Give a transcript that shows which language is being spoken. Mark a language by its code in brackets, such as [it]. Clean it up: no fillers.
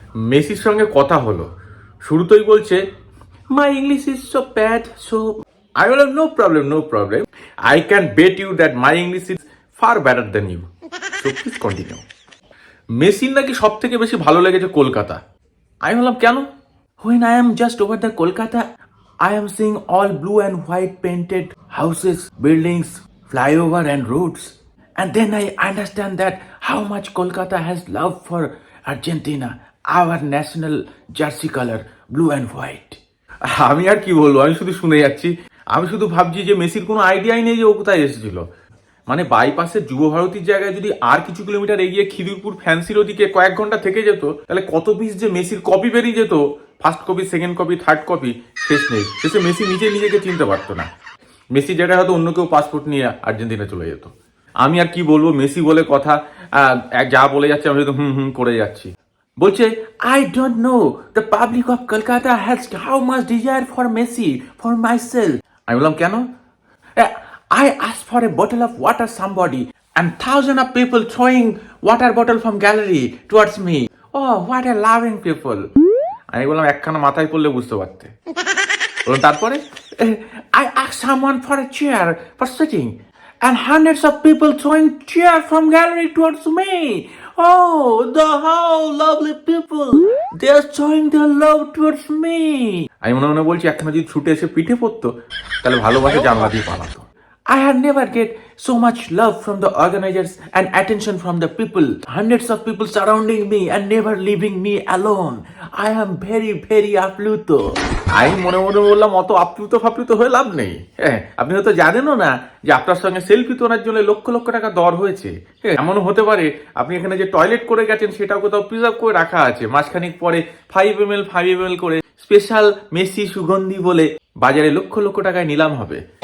[bn] মেসির সঙ্গে কথা হলো, শুরুতেই বলছে [en] My English is so bad, so I বললাম no problem, I can bet you that my English is far better then you, so please continue. [bn] মেসির নাকি সব থেকে বেশি ভালো লেগেছে কলকাতা। আমি বললাম কেন? [en] When I am just over the Kolkata, I am seeing all blue and white painted houses, buildings, flyover and roads. And then I understand that how much Kolkata has love for Argentina, our national jersey color, blue and white. [bn] আমি আর কি বলবো, আমি শুধু শুনে যাচ্ছি। আমি শুধু ভাবছি যে মেসির কোনো আইডিয়াই নেই যে ও কোথায় এসেছিল। মানে বাইপাসের যুব ভারতীর জায়গায় যদি আর কিছু কিলোমিটার এগিয়ে খিদিরপুর ফ্যান্সির ওদিকে কয়েক ঘন্টা থেকে যেত, তাহলে কত পিস যে মেসির কপি বেরিয়ে যেত, first copy, second copy, third copy, শেষ নেই। শেষে মেসি নিজেকে চিনতে পারতো না। মেসি জায়গায় হয়তো অন্য কেউ পাসপোর্ট নিয়ে আর্জেন্টিনা চলে যেত। আমি আর কি বলবো, মেসি বলে কথা, যা বলে যাচ্ছে আমি শুধু হুম করে যাচ্ছি। বলছে [en] I don't know the public of Kolkata has how much desire for Messi for myself. [bn] আমি বললাম কেন? [en] I asked for a bottle of water somebody and thousands of people throwing water bottle from gallery towards me. Oh, what a loving people. [bn] আমি বললাম একখানা মাথায় পড়লে বুঝতে পারতে। বললাম তারপরে [en] I asked someone for a chair for sitting and hundreds of people throwing chair from gallery towards me. Oh, the how lovely people. They are showing their love towards me. [bn] আমি মনে বলছি একখানা যদি ছুটে এসে পিঠে পড়তো তাহলে ভালোবাসা জানলা দিয়ে পালাতো। [en] I have never get so much love from the organizers and attention from the people. Hundreds of people surrounding me and never leaving me alone. I am very very আপ্লুত। [bn] আমি মনে বললাম অত আপ্লুত হয়ে লাভ নেই। হ্যাঁ, আপনি হয়তো জানেনও না যে আপনার সঙ্গে সেলফি তোলার জন্য লক্ষ লক্ষ টাকা দর হয়েছে। এমনও হতে পারে আপনি এখানে যে টয়লেট করে গেছেন সেটাও কোথাও প্রিজার্ভ করে রাখা আছে। মাসখানিক পরে 5 ml করে স্পেশাল মেসি সুগন্ধি বলে বাজারে লক্ষ লক্ষ টাকায় নিলাম হবে।